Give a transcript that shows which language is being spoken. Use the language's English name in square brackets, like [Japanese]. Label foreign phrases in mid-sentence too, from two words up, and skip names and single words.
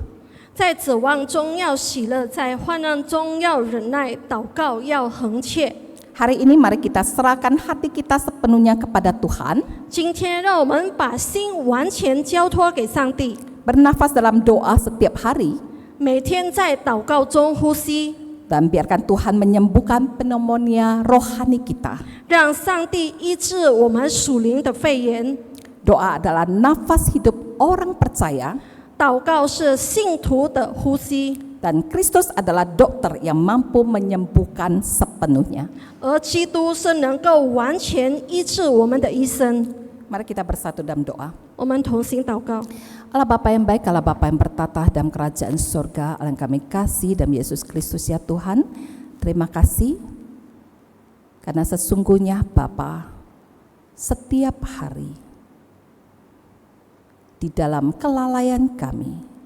[Chinese] 在指望中要喜乐，在患难中要忍耐，祷告要恒切。 [Indonesian] Hari ini mari kita serahkan hati kita sepenuhnya kepada Tuhan, [Chinese] 今天让我们把心完全交托给上帝， [Indonesian] bernafas dalam doa setiap hari, [Chinese] 每天在祷告中呼吸， [Indonesian] dan biarkan Tuhan menyembuhkan pneumonia rohani kita. [Chinese] 让上帝医治我们属灵的肺炎。 [Indonesian] Doa adalah nafas hidup orang percaya, [Chinese] 祷告是信徒的呼吸， [Indonesian] dan Kristus adalah dokter yang mampu menyembuhkan sepenuhnya. [Chinese] 而基督是能够完全医治我们的医生。 [Indonesian] Mari kita bersatu dalam doa. [Chinese] 我们同心祷告。 [Indonesian] Allah Bapa yang baik, Allah Bapa yang bertata dalam kerajaan surga, Allah yang kami kasih dalam Yesus Kristus ya Tuhan. Terima kasih karena sesungguhnya Bapa, setiap hari di dalam kelalaian kami,